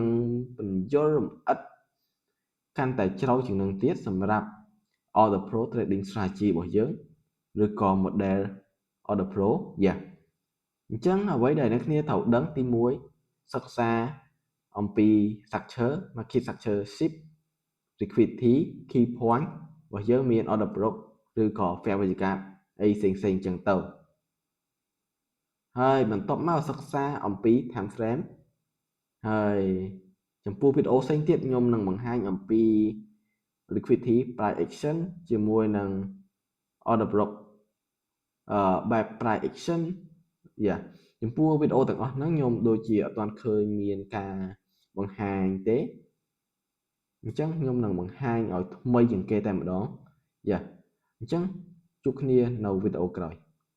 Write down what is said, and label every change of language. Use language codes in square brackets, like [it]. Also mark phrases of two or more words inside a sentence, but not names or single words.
[km] បញ្យល់លម្អិតកាន់តែជ្រៅជាងនឹងទៀតសម្រាប់ Order Pro Trading Strategy របស់យើងឬក៏ model Order Pro អញ្ចឹងអ្វីដែលអ្នកគ្នាត្រូវដឹងទី1សិក្សាអំពី [en] structure market structure shift liquidity key point [km] របស់យើងមាន [en] order block [km] ឬក៏ [en] fair value gap [km] អីផ្សេងៗចឹងទៅ ហើយបន្ទាប់មកសិក្សាអំពី [en] time frame [km] ហើយចំពោះវីដេអូផ្សេងទៀតខ្ញុំនឹងបង្ហាញអំពី [en] liquidity price action [km] ជាមួយនឹង [en] order block [km] បែប [en] price action [km] ចំពោះវីដេអូទាំងអស់ហ្នឹងខ្ញុំដូចជាអត់ទាន់ឃើញមានការបង្ហាញទេអញ្ចឹងខ្ញុំនឹងបង្ហាញឲ្យថ្មីជាងគេតែម្ដងអញ្ចឹងជួបគ្នានៅវីដេអូក្រោយ